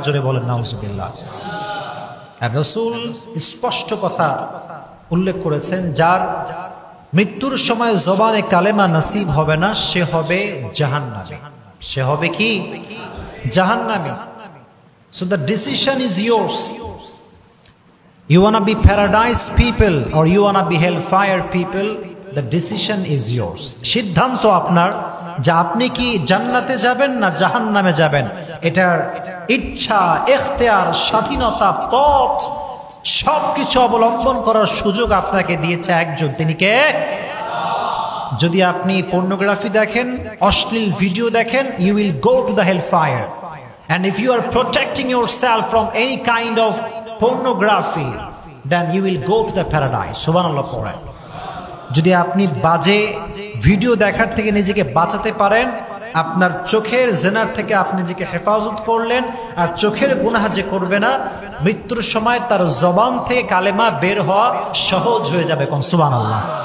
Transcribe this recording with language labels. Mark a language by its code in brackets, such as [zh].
[bn] জোরে বলেন নাউজুবিল্লাহ। আর রাসূল স্পষ্ট কথা উল্লেখ করেছেন, যার মৃত্যুর সময় জবানে কালেমা নসিব হবে না, সে হবে জাহান্নামী। সে হবে কি? জাহান্নামী। [en] So the decision is yours. You wanna be paradise people or you wanna be hellfire people? The decision is yours. [bn] সিদ্ধান্ত আপনার, যে আপনি কি জান্নাতে যাবেন না জাহান্নামে যাবেন। এটার ইচ্ছা, ইখতিয়ার, স্বাধীনতা, পথ সবকিছু অবলম্বন করার সুযোগ আপনাকে দিয়েছে একজন, তিনি কে? যদি আপনি পর্নোগ্রাফি দেখেন, অশ্লীল ভিডিও দেখেন, [en] you will go to the hellfire. And if you are protecting yourself from any kind of pornography, then you will go to the paradise. [bn] সুবহানাল্লাহ পড়েন। যদি আপনি বাজে ভিডিও দেখার থেকে নিজেকে বাঁচাতে পারেন, আপনার চোখের জিনার থেকে আপনি নিজেকে হেফাজত করলেন, আর চোখের গুনাহ যে করবে না, মৃত্যুর সময় তার জবান থেকে কালেমা বের হওয়া সহজ হয়ে যাবে। কোন সুবহানাল্লাহ।